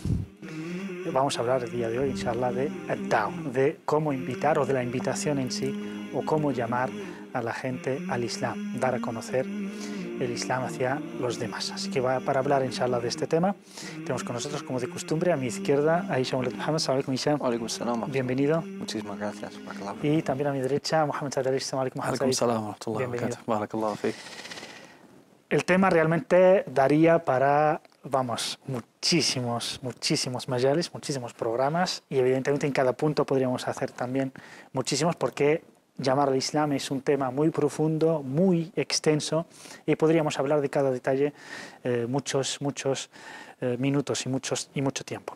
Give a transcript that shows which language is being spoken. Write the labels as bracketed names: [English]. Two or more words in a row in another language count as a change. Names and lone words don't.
[Spanish] Vamos a hablar el día de hoy, inshallah, de ad-da'wa, de cómo invitar o de la invitación en sí, o cómo llamar a la gente al Islam, dar a conocer el Islam hacia los demás. Así que para hablar, inshallah, de este tema, tenemos con nosotros, como de costumbre, a mi izquierda, a Hisham Muhammad. [Arabic] السلام عليكم، هشام. وعليكم سلام. [Spanish] Bienvenido. Muchísimas gracias. Y también a mi derecha, Mohamed Saad. [Arabic] السلام عليكم، محمد سعد. سلام ورحمة الله وبركاته. بارك الله فيك. [Spanish] El tema realmente daría para, vamos, muchísimos mayales, muchísimos programas, y evidentemente en cada punto podríamos hacer también muchísimos, porque llamar al Islam es un tema muy profundo, muy extenso, y podríamos hablar de cada detalle muchos minutos y mucho tiempo.